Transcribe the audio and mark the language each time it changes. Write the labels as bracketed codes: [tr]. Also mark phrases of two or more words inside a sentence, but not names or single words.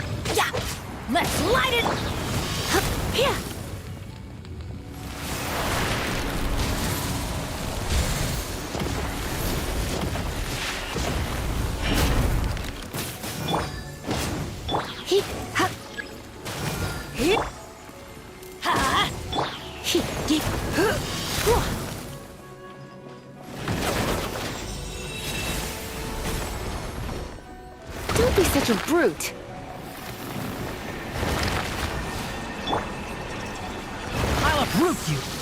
[en] Yeah! Let's light it! Here! Hee, ha! Hee! Ha! Hee, yee, huh, whoa. Don't be such a brute. I'll uproot you!